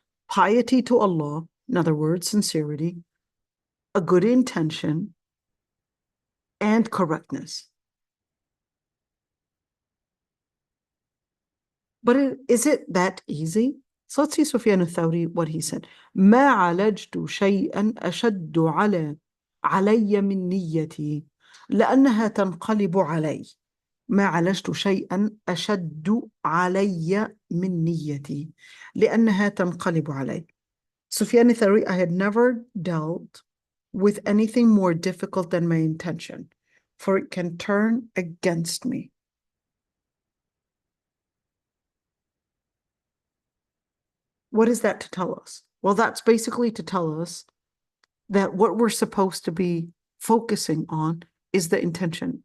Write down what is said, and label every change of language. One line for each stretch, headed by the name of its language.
English: piety to Allah, in other words, sincerity, a good intention, and correctness. But is it that easy? So let's see Sufyan al-Thawri, what he said.
Arabic: ما عالجت شيئا أشد علي من نيتي لأنها تنقلب علي. ما عالجت شيئا أشد علي من نيتي لأنها تنقلب علي.
English: Sufyan al-Thawri, I had never dealt with anything more difficult than my intention, for it can turn against me. What is that to tell us? Well, that's basically to tell us that what we're supposed to be focusing on is the intention.